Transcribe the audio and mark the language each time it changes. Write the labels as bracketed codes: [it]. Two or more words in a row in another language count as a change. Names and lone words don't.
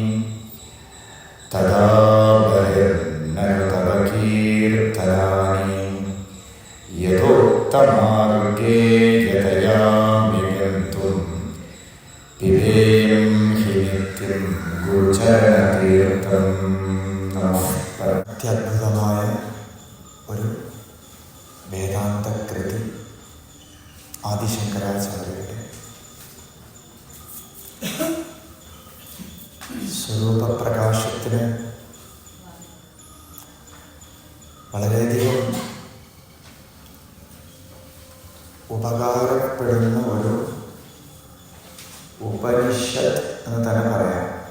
[sa] तदा बहिर्ननु तव कीर्तनानि यथोक्तमार्गे यतयामि गन्तुं पिबेयं हि नित्यं गुरुचरणतीर्थम् नमः। [ml] അത്യത്ഭുതമായ ഒരു വേദാന്തകൃതി ആദിശങ്കരാചാര്യരുടെ സ്വരൂപപ്രകാശത്തിന് വളരെയധികം ഉപകാരപ്പെടുന്ന ഒരു ഉപനിഷത്ത് എന്ന് തന്നെ പറയാം.